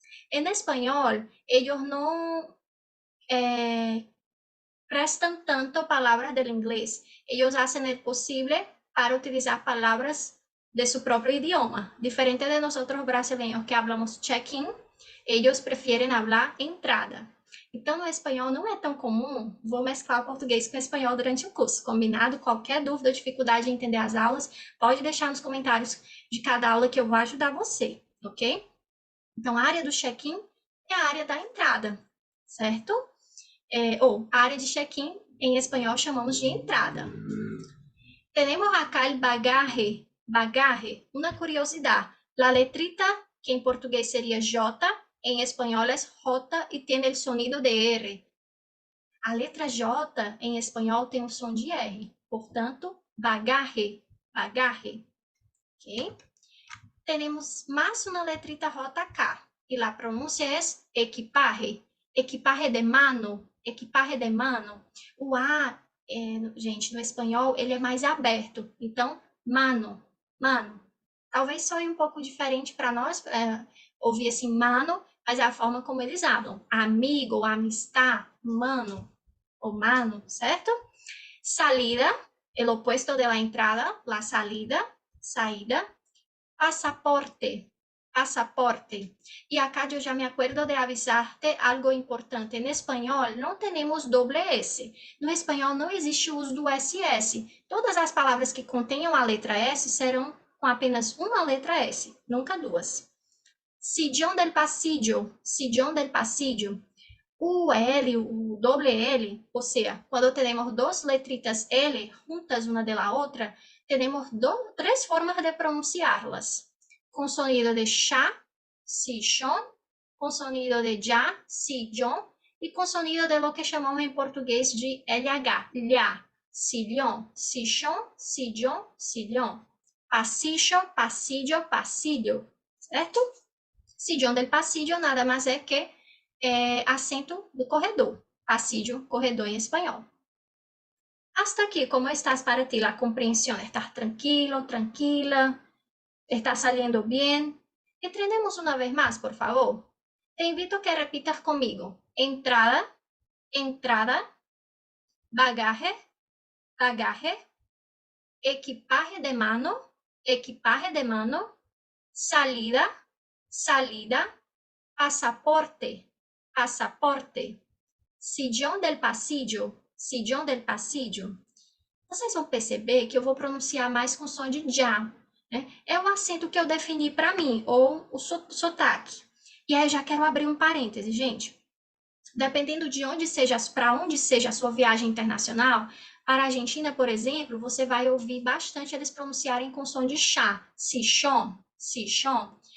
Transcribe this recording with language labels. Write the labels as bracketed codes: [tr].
[es] En español, ellos no prestan tanto palabras del inglés. Ellos hacen el posible para utilizar palabras de su propio idioma. Diferente de nosotros brasileños que hablamos check-in, ellos prefieren hablar entrada. [pt] Então, no espanhol não é tão comum, vou mesclar o português com o espanhol durante o curso, combinado? Qualquer dúvida ou dificuldade em entender as aulas, pode deixar nos comentários de cada aula que eu vou ajudar você, ok? Então, a área do check-in é a área da entrada, certo? Ou a área de check-in, em espanhol chamamos de entrada. [es] Tenemos acá el bagaje, bagaje, una curiosidad. La letrita, que en portugués sería J, en español es J y tiene el sonido de R. [pt] A letra J em espanhol tem um som de R, portanto, bagaje, bagaje. Ok? [es] Tenemos más una letrita J acá y la pronuncia es equipaje, equipaje de mano, equipaje de mano. [pt] O A, gente, no espanhol, ele é mais aberto. Então, mano, mano. Talvez soe um pouco diferente para nós, ouvir assim, mano, mas é a forma como eles falam. Amigo, amistad, mano, ou mano, certo? [es] Salida, el opuesto de la entrada, la salida, saída. Pasaporte, pasaporte. E acá [pt] eu já [es] me acuerdo de avisarte algo importante. [pt] En espanhol não temos doble S. No espanhol não existe o uso do SS. Todas as palavras que contenham a letra S serão com apenas uma letra S, nunca duas. [es] Sillón del pasillo, sillón del pasillo. [pt] O L, o doble L, ou seja, quando temos duas letritas L juntas uma de la outra, temos três formas de pronunciá-las. Com sonido de chá, sillón, com sonido de já, sillón, e com sonido de [es] lo que [pt] chamamos em português de LH, lhá, sillón, sillón, sillón, sillón. [es] Pasillo, pasillo, pasillo, certo? [pt] Sillón del pasillo nada mais é que assento do corredor. Pasillo, corredor em espanhol. [es] Hasta aquí, ¿cómo estás para ti la comprensión? ¿Estás tranquilo, tranquila? ¿Estás saliendo bien? Entendemos una vez más, por favor. Te invito a que repitas conmigo. Entrada, entrada, bagaje, bagaje, equipaje de mano, equipaje de mano, salida, salida, pasaporte, pasaporte. Sillón del pasillo, sillón del pasillo. [pt] Vocês vão perceber que eu vou pronunciar mais com som de já, né? É o acento que eu defini para mim, ou o sotaque. E aí já quero abrir um parêntese, gente. Dependendo de onde seja, para onde seja a sua viagem internacional, para a Argentina, por exemplo, você vai ouvir bastante eles pronunciarem com som de chá, sichon, sichon.